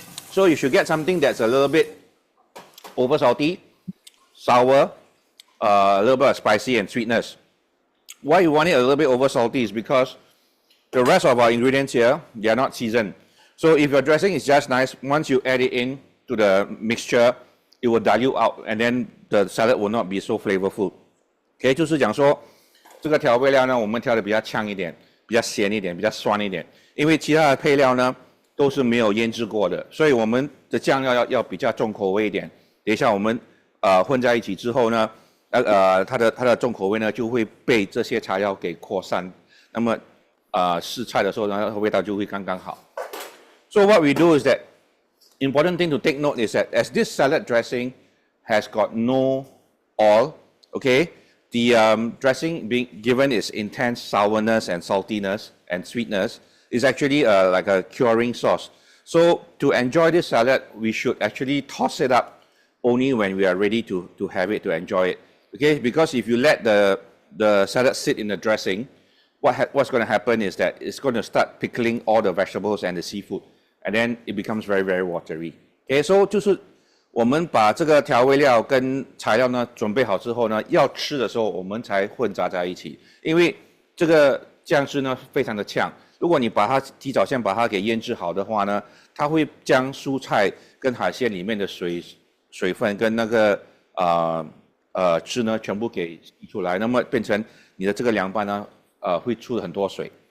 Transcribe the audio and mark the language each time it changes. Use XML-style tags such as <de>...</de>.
<en>So you should get something that's a little bit over salty, sour, a little bit of spicy and sweetness. Why you want it a little bit over salty is because the rest of our ingredients here, they are not seasoned. So if your dressing is just nice, once you add it in to the mixture, it will dilute out and then the salad will not be so flavorful.</en> <zh>Okay, 就是讲说这个调味料呢，我们调的比较呛一点，比较咸一点，比较酸一点，因为其他的配料呢都是没有腌制过的，所以我们的酱料要比较重口味一点。等一下我们混在一起之后呢，它的重口味呢就会被这些材料给扩散，那么试菜的时候呢，味道就会刚刚好。</zh> <en>So what we do is that important thing to take note is that as this salad dressing has got no oil, okay, the dressing being given is intense sourness and saltiness and sweetness. Is actually like a curing sauce. So to enjoy this salad, we should actually toss it up only when we are ready to have it, to enjoy it. Okay, because if you let the salad sit in the dressing, what's going to happen is that it's going to start pickling all the vegetables and the seafood, and then it becomes very, very watery. Okay, so</en> <zh>就是我们把这个调味料跟材料呢准备好之后呢，要吃的时候我们才混杂在一起，因为这个酱汁呢非常的呛。如果你把它提早先把它给腌制好的话呢，它会将蔬菜跟海鲜里面的水分跟那个汁呢全部给吸出来，那么变成你的这个凉拌呢会出很多水。</zh>